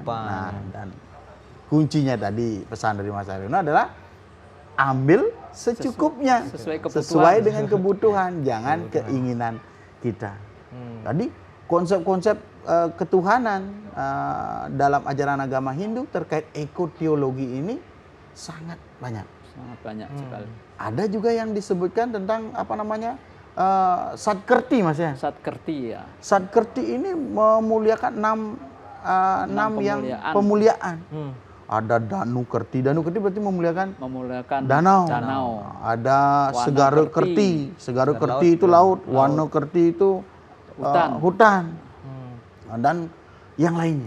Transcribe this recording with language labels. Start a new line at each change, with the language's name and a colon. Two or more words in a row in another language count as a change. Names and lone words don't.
Indonesian: Nah, dan kuncinya tadi pesan dari Mas Haryono adalah ambil secukupnya, sesuai dengan kebutuhan, jangan keinginan kita. Tadi konsep-konsep ketuhanan dalam ajaran agama Hindu terkait ekoteologi ini sangat banyak sekali. Ada juga yang disebutkan tentang Satkerti Mas ya. Satkerti ya. Satkerti ini memuliakan enam yang pemuliaan. pemuliaan. Ada Danu Kerti. Danu Kerti berarti memuliakan danau. Ada Wana Segara Kerti. Kerti. Segara Kerti itu laut. Wano Kerti itu hutan. Dan yang lainnya.